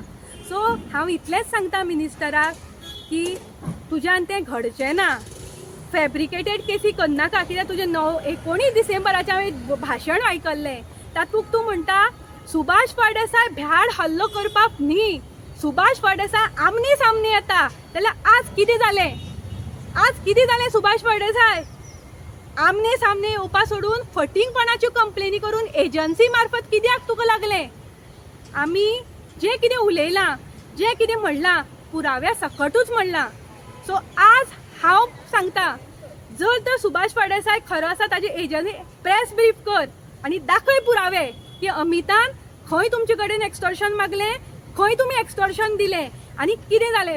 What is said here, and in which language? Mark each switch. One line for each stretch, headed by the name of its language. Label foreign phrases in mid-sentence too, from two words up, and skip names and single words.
Konkani: सो हांव इतलेंच सांगता मिनिस्टराक की तुज्यान तें घडचें ना. फॅब्रिकेटेड केसी करनाका, कित्याक तुजें 19 डिसेंबराचें हांवें भाशण आयकल्लें, तातूंत तूं म्हणटा सुभाष फळदेसाय भ्याड हल्लो करपाक न्ही, सुभाष फळदेसाय आमने सामने येता. जाल्यार आज कितें जालें, आज कितें जालें सुभाष फळदेसाय आमने सामने येवपा सोडून फटींगपणाच्यो कंप्लेनी करून एजन्सी मार्फत कित्याक तुका लागलें. आमी जें कितें उलयलां, जें कितें म्हणलां पुराव्या सकटूच म्हणलां. सो आज हांव सांगता, जर तर सुभाष फळदेसाय खरो आसा ताजे एजन्सी
English: press brief
Konkani: कर आनी दाखय पुरावे की अमितान खंय तुमचे कडेन एक्सटॉर्शन मागलें, खंय तुमी एक्सटॉर्शन दिलें आनी कितें जालें.